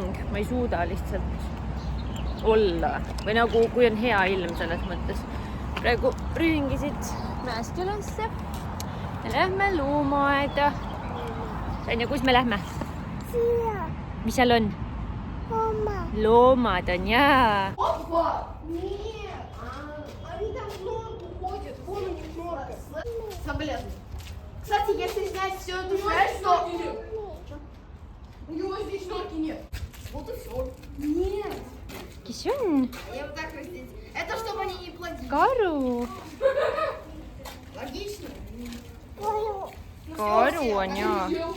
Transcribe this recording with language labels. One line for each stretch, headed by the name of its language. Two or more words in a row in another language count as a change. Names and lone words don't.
Estonian: Ma ei suuda lihtsalt olla. Või nagu, kui on hea ilm selles mõttes. Praegu rühingi siit mäest ülesse. Me lähme loomaaeda. Sonja, kus me lähme? Siia. Mis seal on? Loomad. Loomad on, jaa.
Russian: Опа! Нет! Они там много ходят, вон у них норка. Соболезную. Кстати, если снять всю эту шерсть, то... У него здесь норки нет. Вот и все. Нет. Кисюн. Я вот так раздеть. Это чтобы они не плодили. Кару. Логично.
Estonian: Кару on, jaa.